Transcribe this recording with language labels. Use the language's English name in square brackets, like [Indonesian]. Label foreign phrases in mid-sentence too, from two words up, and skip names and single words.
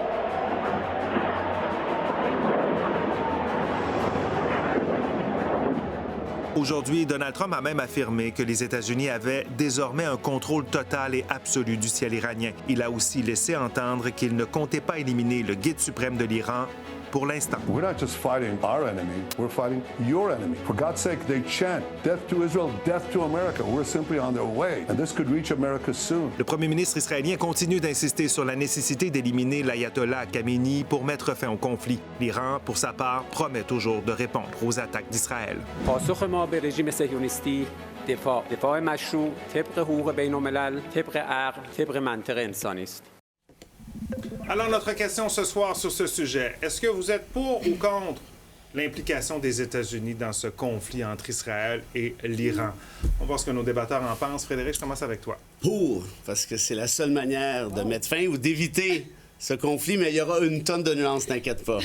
[French] Aujourd'hui, Donald Trump a même affirmé que les États-Unis avaient désormais un contrôle total et absolu du ciel iranien. Il a aussi laissé entendre qu'il ne comptait pas éliminer le guide suprême de l'Iran pour l'instant. [English] We're not just fighting our enemy, we're fighting your enemy. For God's sake, they chant, death to Israel, death to America. We're simply on their way, and this could reach America soon. [French] Le premier ministre israélien continue d'insister sur la nécessité d'éliminer l'ayatollah Khamenei pour mettre fin au conflit. L'Iran, pour sa part, promet toujours de répondre aux attaques d'Israël. [Persian] پاسخ ما به رژیم صهیونیستی دفاع مشروع طبق حقوق بین‌الملل طبق عقل طبق منطق انسانی است. [French] Alors, notre question ce soir sur ce sujet, est-ce que vous êtes pour ou contre l'implication des États-Unis dans ce conflit entre Israël et l'Iran? On va voir ce que nos débatteurs en pensent. Frédéric, je commence avec toi. Pour, parce que c'est la seule manière de mettre fin ou d'éviter ce conflit, mais il y aura une tonne de nuances, t'inquiète pas.